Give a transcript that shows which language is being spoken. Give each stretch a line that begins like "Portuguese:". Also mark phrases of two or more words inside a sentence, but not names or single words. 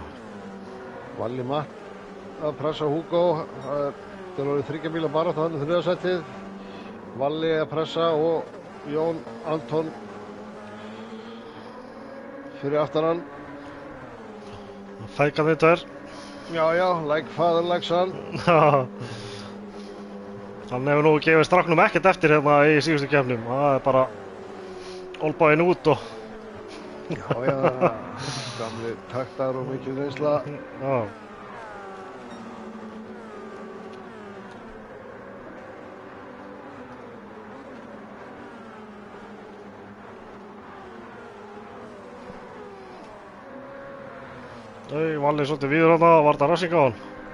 Icelandic: Valli Matt að pressa Hugo. Það er orðið 3 bíla barátta þarna í 3. sætið. Valli að pressa og Jón Anton fyrir aftan hann. Fækan þetta er. Já,
English: like father, like son.
Icelandic: Hann hefur nú gefið stráknum ekkert eftir hérna í síðustu keppnum. Það er bara olbáinn út og... Já, gamli taktar og mikil reynsla. Já. Valli svolítið víður þarna, var þetta rassing á hann?